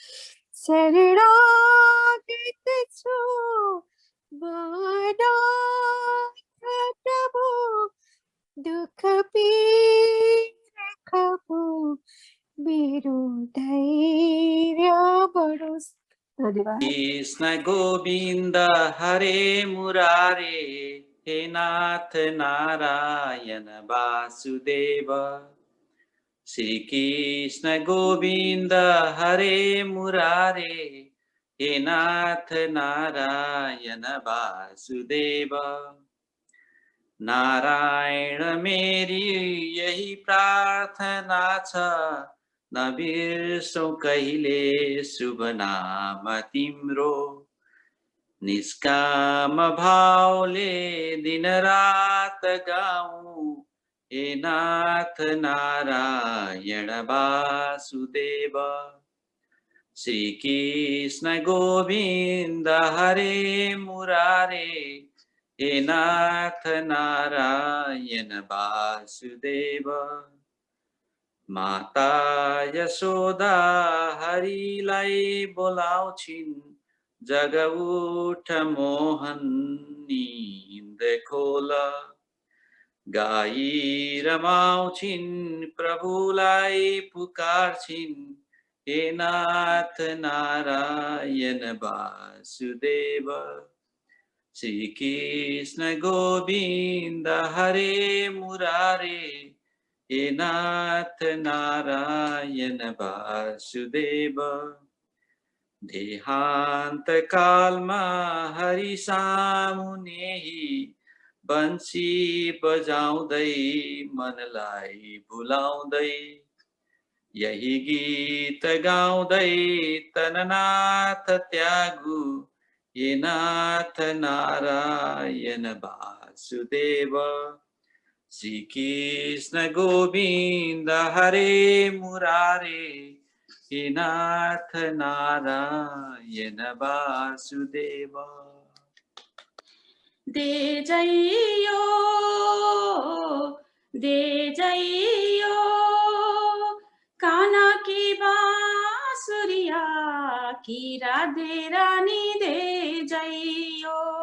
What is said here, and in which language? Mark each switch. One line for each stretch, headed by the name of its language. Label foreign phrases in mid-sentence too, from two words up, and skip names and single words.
Nepali: शरणागत छु मनाथ प्रभु, दुख पीडा खपु मेरो धैर्य बढोस्। धन्यवाद।
Sanskrit: कृष्ण गोविंद हरे मुरारे, हे नाथ नारायण वासुदेव। श्री कृष्ण गोविंद हरे मुरारे, हे नाथ नारायण वासुदेव।
Nepali: नारायण मेरी यही प्रार्थना छ, नबिर्सौं कहिले शुभ नाम तिम्रो। निष्काम भावले दिन रात गाऊं, हे नाथ नारायण वासुदेव।
Sanskrit: श्री कृष्ण गोविंद हरे मुरारे, हे नाथ नारायण वासुदेव
Nepali: माता यशोदा हरिलाई बोलाउँछिन्
Hindi: जग उठ मोहन नींद खोल
Nepali: गाई रमाउँछिन् प्रभुलाई पुकार्छिन्
Sanskrit: हे नाथ नारायण वासुदेव श्री कृष्ण गोविंद हरे मुरारे हे नाथ नारायण वासुदेव
Nepali: देहांत कालमा हरि सामुनेही बंसी बजाउँदै मनलाई भुलाउँदै यही गीत गाउँदै तननाथ त्यागु
Sanskrit: हे नाथ नारायण वासुदेव श्री कृष्ण गोविंद हरे मुरारे हे नाथ नारायण वासुदेव
Hindi: दे जइयो काना की बांसुरिया की राधे रानी दे जइयो